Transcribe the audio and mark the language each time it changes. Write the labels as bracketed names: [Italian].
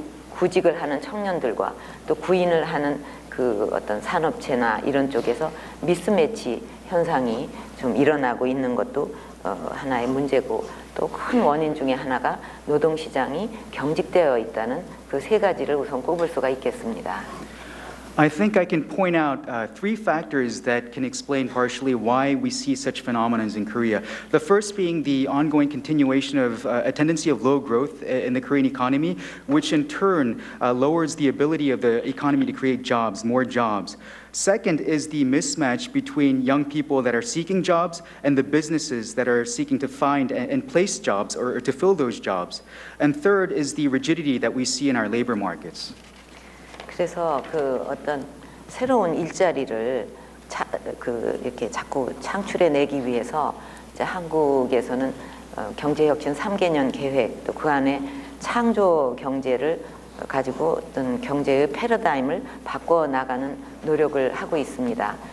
[Korean] 구직을 하는 청년들과 또 구인을 하는 그 어떤 산업체나 이런 쪽에서 미스매치 현상이 좀 일어나고 있는 것도 하나의 문제고 또 큰 원인 중에 하나가 노동시장이 경직되어 있다는 그 세 가지를 우선 꼽을 수가 있겠습니다. [English] I think I can point out three factors that can explain partially why we see such phenomena in Korea. The first being the ongoing continuation of a tendency of low growth in the Korean economy, which in turn lowers the ability of the economy to create jobs, more jobs. Second is the mismatch between young people that are seeking jobs and the businesses that are seeking to find and place jobs or to fill those jobs. And third is the rigidity that we see in our labor markets. [Korean] 그래서 그 어떤 새로운 일자리를 이렇게 자꾸 창출해내기 위해서 이제 한국에서는 경제혁신 3개년 계획 또 그 안에 창조 경제를 가지고 어떤 경제의 패러다임을 바꿔 나가는 노력을 하고 있습니다.